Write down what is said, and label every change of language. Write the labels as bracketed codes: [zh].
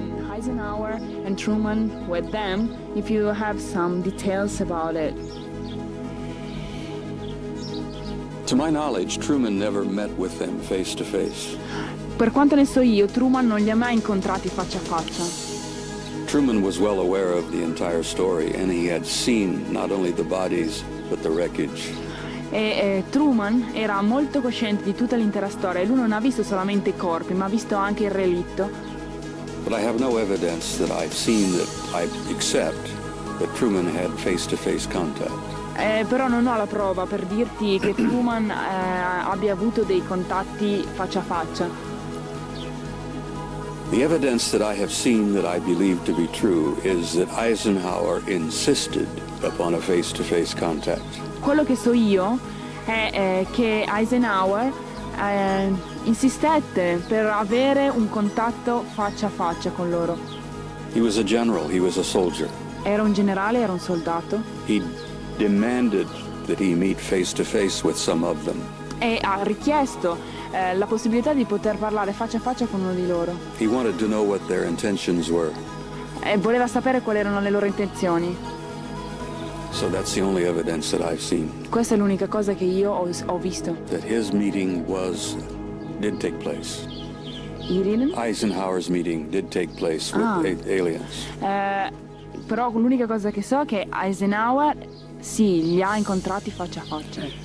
[en] Eisenhower and Truman with them, if you have some details about it. To my knowledge, Truman never met with them face to face. [it] Per quanto ne so io, Truman non li ha mai incontrati faccia a faccia. [en] Truman was well aware of the entire story, and he had seen not only the bodies, but the wreckage. [it] Truman era molto cosciente di tutta l'intera storia e lui non ha visto solamente i corpi, ma ha visto anche il relitto. [en] But I have no evidence that I've seen that I accept that Truman had face-to-face contact. [it] Però non ho la prova per dirti che Truman abbia avuto dei contatti faccia a faccia. [en] The evidence that I have seen that I believe to be true is that Eisenhower insisted upon a face-to-face contact. [it] Quello che so io è che Eisenhower insistette per avere un contatto faccia a faccia con loro. [en] He was a general, he was a soldier. [it] Era un generale, era un soldato. [en] He demanded that he meet face to face with some of them. [it] E ha richiesto la possibilità di poter parlare faccia a faccia con uno di loro. [en] He wanted to know what their intentions were. [it] E voleva sapere quali erano le loro intenzioni. [en] So that's the only evidence that I've seen. [it] Questa è l'unica cosa che io ho visto. [en] That his meeting did take place. Eisenhower's meeting did take place with aliens. [it] Però l'unica cosa che so è che Eisenhower sì, li ha incontrati faccia a faccia.